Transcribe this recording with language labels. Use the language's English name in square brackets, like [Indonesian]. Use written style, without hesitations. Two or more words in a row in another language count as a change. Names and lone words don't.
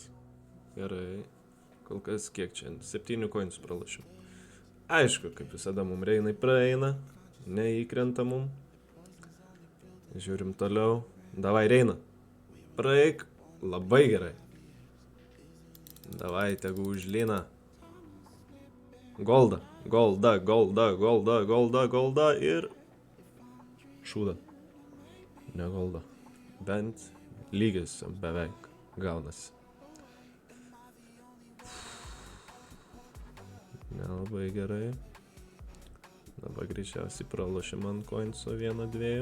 [Lithuanian] Gerai. Kol kas kiek čia? 7 koinus pralašiau. Aišku, kaip visada mum reinai praeina. Neįkrenta mum. Žiūrim toliau. Davai, reina. Praeik. Labai gerai. Davai, tegu užlina. Golda. Golda, golda, golda, golda, golda ir... Šūda. Ne golda. Bent lygis beveik gaunasi. Nelabai gerai. Dabar greičiausiai pralošim ant koinso 1-2.